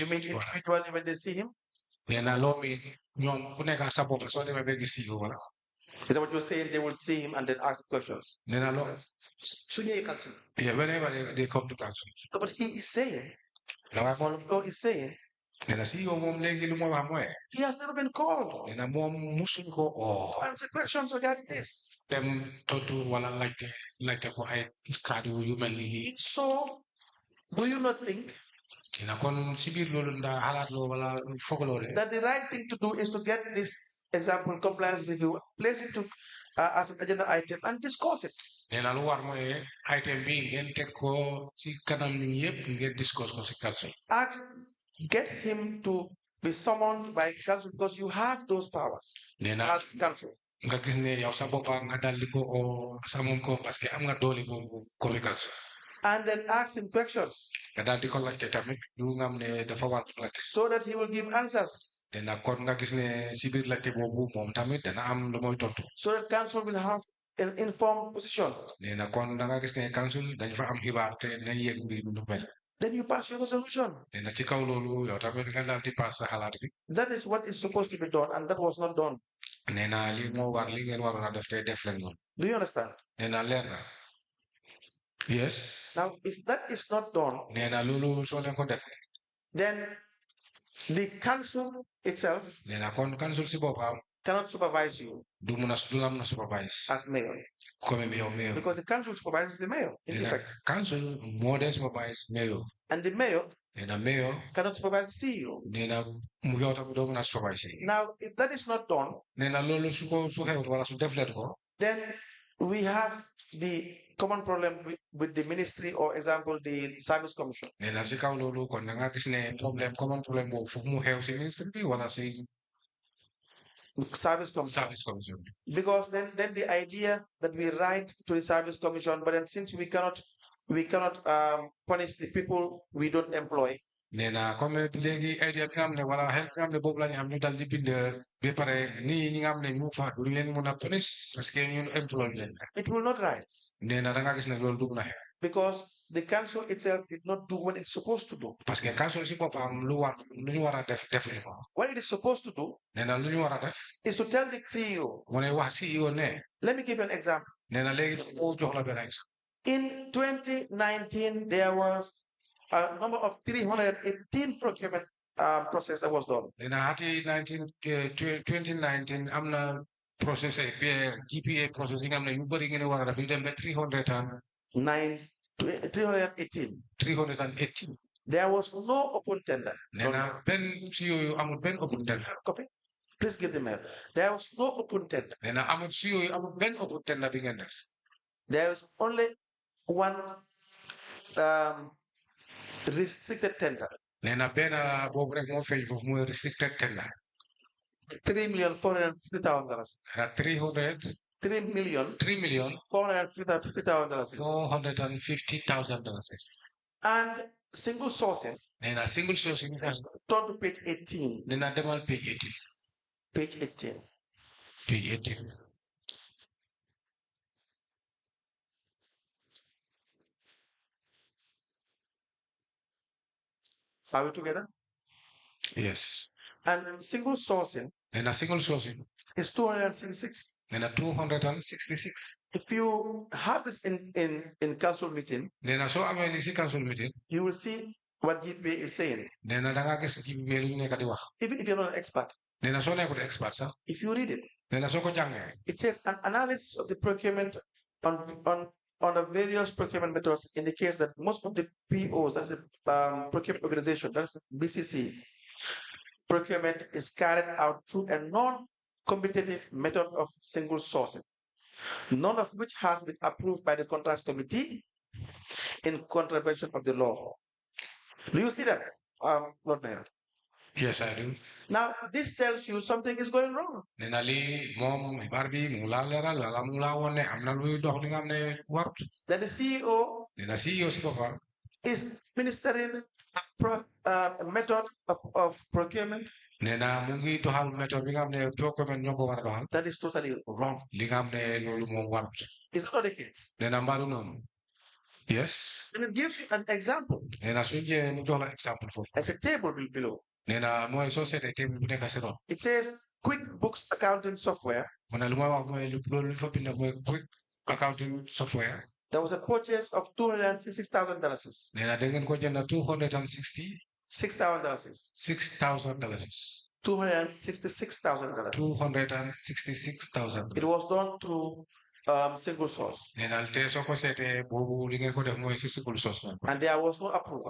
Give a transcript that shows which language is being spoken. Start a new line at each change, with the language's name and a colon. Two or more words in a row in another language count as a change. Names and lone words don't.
English: You mean individually when they see him? Then allow me. Is that what you're saying? They will see him and then ask questions. Then allow. Yeah, whenever they come to council. No, but he is saying. Now he's saying
Wolof: nena CEO mom legi lu mo wax moy
English: he has never been called
Wolof: nena mom musuñ ko
English: to answer questions regarding this.
Wolof: dem tontu wala laajte ko ay kaddu yu mel ni
English: So, do you not think
Wolof: nena kon si biir loolu nda xalaat lo wala fogaloo de
English: that the right thing to do is to get this example compliance review, place it to as an agenda item and discuss it?
Wolof: nena lu war moy item bi ngeen tek ko ci kanam ñi yépp ngeen discuss ko ci council
English: Get him to be summoned by council because you have those powers
Wolof: nena
English: as council.
Wolof: nga gis ne yow sa boppa nga dal ko o sa mom ko
French: parce que
Wolof: am nga doole ko fi council
English: And then ask him questions
Wolof: nga dal di ko laajte tamit yu nga am ne dafa war laajte
English: so that he will give answers.
Wolof: nena kon nga gis ne ci biir laajte boobu moom tamit dana am lu moy tontu
English: So that council will have an informed position.
Wolof: nena kon da nga gis ne council dañ fa am xibaar te nañ yegg mbir lu mel
English: Then you pass your resolution.
Wolof: nena ci kaw loolu yow tamit nga dal di pass sa xalaat bi
English: That is what is supposed to be done, and that was not done.
Wolof: nena li mo war li ngeen waroon a def te def leen
English: Do you understand?
Wolof: nena leer na yes
English: Now, if that is not done,
Wolof: nena loolu soo leen ko def
English: then the council itself
Wolof: nena kon council si boppam
English: cannot supervise you
Wolof: du la mun a supervise
English: as mayor
Wolof: comme yow mayor
English: because the council supervises the mayor, in
Wolof: nena
English: effect.
Wolof: council moo dee supervise mayor
English: And the mayor
Wolof: nena mayor
English: cannot supervise the CEO.
Wolof: nena mu yow tamit doo mun a supervise
English: Now, if that is not done,
Wolof: nena loolu su xewut wala su def leen ko
English: then we have the common problem with the ministry or, example, the service commission.
Wolof: nena si kaw loolu kon da nga gis ne common problème boobu foofu mu xew si ministre bi wala si
English: Service commission. service commission bi Because then the idea that we write to the service commission, but then since we cannot punish the people we don't employ,
Wolof: nena comme léegi idea bi nga xam ne wala xel bi nga xam ne boobu la ñu am ñu dal di bind ba pare nii ñi nga xam ne ñu fa duñ leen mun a punish
French: parce que
Wolof: ñun employé leen
English: it will not rise
Wolof: nena da nga gis ne loolu dugg na xew
English: because the council itself did not do what it's supposed to do.
French: parce que
Wolof: council si boppam lu ñu war a def ni ko
English: What it is supposed to do
Wolof: nena lu ñu war a def
English: is to tell the CEO.
Wolof: mu ne wax CEO ne
English: Let me give you an example.
Wolof: nena léegi moo jox la benn exemple
English: In 2019, there was a number of 318 procurement process that was done.
Wolof: nena hati 2019 am na process GPA process yi nga xam ne yu bëri ngeen war a def yu dem ba 318
English: There was no open tender.
Wolof: nena benn si yooyu amul benn
English: open tender Copy. Please give the mail. There was no open tender.
Wolof: nena amul si yooyu amul benn
English: open tender
Wolof: bi ngeen def
English: There was only one restricted tender.
Wolof: nena benn boobu rek moo feeñ foofu mooy
English: restricted tender $3,450,000. 3,450,000 $3,450,000. And single sourcing. nena single sourcing Turn to page 18.
Wolof: nena demal page 18
English: Page 18. page 18 Are we together? yes And single sourcing nena single sourcing is 266.
Wolof: nena 266
English: If you have this in council meeting,
Wolof: nena soo amee li si
English: council meeting you will see what GPA is saying.
Wolof: nena da nga gis ci lu nekk di wax
English: Even if you're not an expert,
Wolof: nena soo nekkul expert sax
English: if you read it,
Wolof: nena soo ko jàngee
English: it says an analysis of the procurement on the various procurement methods indicates that most of the POs, as a procurement organization, that's BCC, procurement is carried out through a non-competitive method of single sourcing, none of which has been approved by the contracts committee in contravention of the law. Do you see that, Lord Mayor? yes I do Now, this tells you something is going wrong.
Wolof: nena li moom xibaar bi mu laa leeral wala mu laa woon ne am na luy dox li nga xam ne warut
English: That the CEO
Wolof: nena CEO si boppam
English: is ministering a method of procurement
Wolof: nena mu ngi doxal méthode bi nga xam ne procurement ñoo ko war a doxal
English: that is totally wrong.
Wolof: li nga xam ne loolu moom warut
English: Is that not the case?
Wolof: nena mbaalu noonu yes
English: And it gives you an example.
Wolof: nena su jee mu jox la exemple foofu
English: As a table below.
Wolof: nena mooy soo seetee table bu nekk si ron
English: It says QuickBooks accounting software.
Wolof: mu ne lu may wax mooy loolu fa bind mooy
English: quick accounting software There was a purchase of $266,000.
Wolof: nena da ngeen ko jënd 260
English: $6,000. $6,000. $266,000. $266,000. It was done through single source. And there was no approval.